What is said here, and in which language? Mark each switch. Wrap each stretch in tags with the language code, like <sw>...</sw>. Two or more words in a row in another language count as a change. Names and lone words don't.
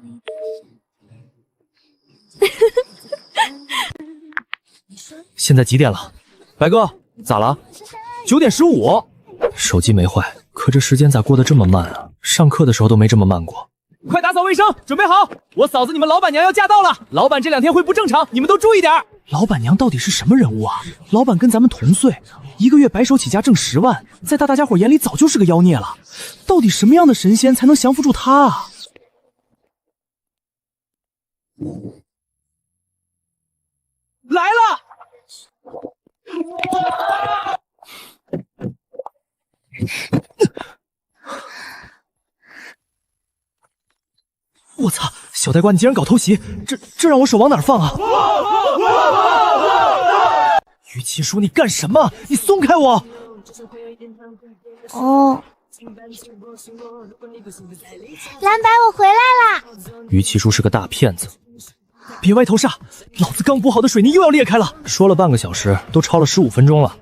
<zh>現在幾點了？白哥，咋了？9點15。手機沒壞，可這時間咋過得這麼慢啊？上課的時候都沒這麼慢過。快打掃衛生，準備好！我嫂子你們老板娘要駕到了，老板這2天會不正常，你們都注意點。老板娘到底是什麼人物啊？老板跟咱們同歲，1個月白手起家掙10萬，在大家伙眼裡早就是個妖孽了。到底什麼樣的神仙才能降服住他啊？來了！我操！小呆瓜，你竟然搞偷袭，这让我手往哪儿放啊？于七叔，你干什麼？你鬆開我！哦，藍白，我回來啦！於七叔是個大騙子，別歪頭煞，老子剛補好的水泥又要裂開了。說了半個小時，都超了15分鐘了。</zh>